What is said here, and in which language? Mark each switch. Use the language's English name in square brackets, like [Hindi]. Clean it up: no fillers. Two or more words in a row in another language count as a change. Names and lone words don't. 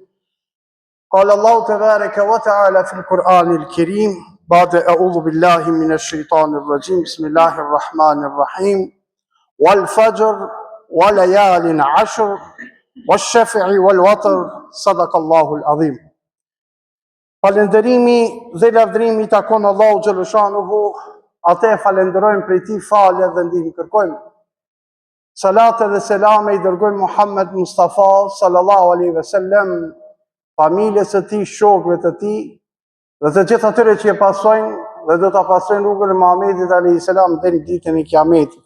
[Arabic] قال الله تبارك وتعالى في القرآن الكريم بعد أعوذ بالله من الشيطان الرجيم. بسم الله الرحمن الرحيم. والفجر وليال عشر والشفع والوتر صدق الله العظيم. [Albanian] Falënderimi dhe lavdërimi takon Allahu xhaleshanuhu, atë falenderojmë prej tij falje dhe ndihmë kërkojmë. Salat dhe selame i dërgojmë Muhammed Mustafa [Arabic] صلى الله عليه وسلم, [Albanian] familjes së tij, shokëve të tij dhe të gjithë atyre që e pasojnë dhe do ta pasojnë rrugën e Muhamedit [Arabic] عليه السلام [Albanian] deri në ditën e Kiametit.